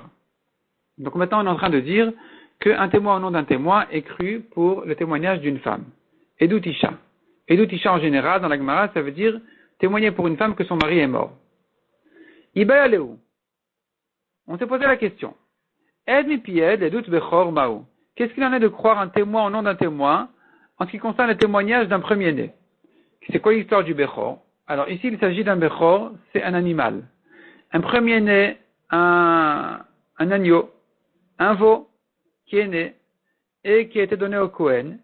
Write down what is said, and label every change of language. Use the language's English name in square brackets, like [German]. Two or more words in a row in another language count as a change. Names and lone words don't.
[French] Donc maintenant, on est en train de dire qu'un témoin au nom d'un témoin est cru pour le témoignage d'une femme. [Hebrew] עדות אשה. עדות אשה [French] en général, dans la Gemara, ça veut dire témoigner pour une femme que son mari est mort. [Aramaic] איבעיא להו. [French] On s'est posé la question. [Hebrew] עד מפי עד עדות בכור מהו. [French] Qu'est-ce qu'il en est de croire un témoin au nom d'un témoin en ce qui concerne le témoignage d'un premier-né? C'est quoi l'histoire du bechor? Alors ici, il s'agit d'un bechor, c'est un animal. Un premier-né, un agneau, un veau qui est né et qui a été donné au Kohen.